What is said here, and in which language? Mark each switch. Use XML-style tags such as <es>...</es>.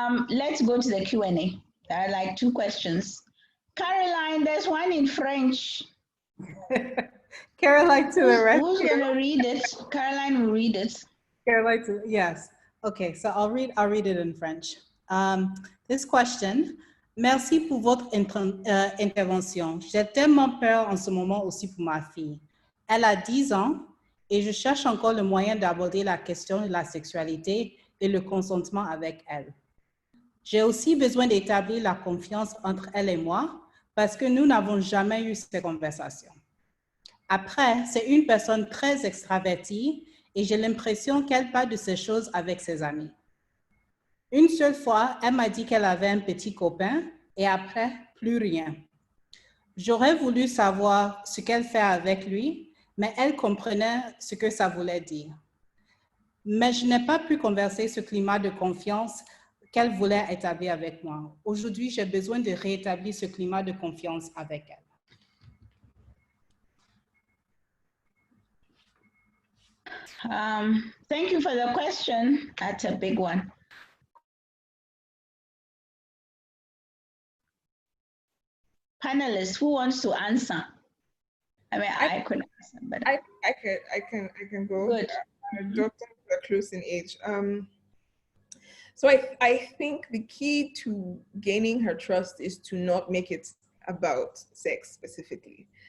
<en>Let's go to the Q&A. There are like 2 questions. Caroline, there's one in French. Caroline to the rescue. Who's going to read it? Caroline will read it. Caroline to, yes. Okay, so I'll read it in French. This question,</en> <fr>merci pour votre intervention. J'ai tellement peur en ce moment aussi pour ma fille. Elle a 10 ans et je cherche encore le moyen d'aborder la question de la sexualité et le consentement avec elle. J'ai aussi besoin d'établir la confiance entre elle et moi parce que nous n'avons jamais eu ces conversations. Après, c'est une personne très extravertie et j'ai l'impression qu'elle parle de ces choses avec ses amis. Une seule fois, elle m'a dit qu'elle avait un petit copain et après, plus rien. J'aurais voulu savoir ce qu'elle fait avec lui, mais elle comprenait ce que ça voulait dire. Mais je n'ai pas pu converser ce climat de confiance qu'elle voulait établir avec moi. Aujourd'hui, j'ai besoin de rétablir ce climat de confiance avec elle.</fr> <en>Thank you for the question. That's a big one. Panelists, who wants to answer? I mean, I could answer, but I can go. Good. Doctors are close in age. So I think the key to gaining her trust is to not make it about sex specifically.</en>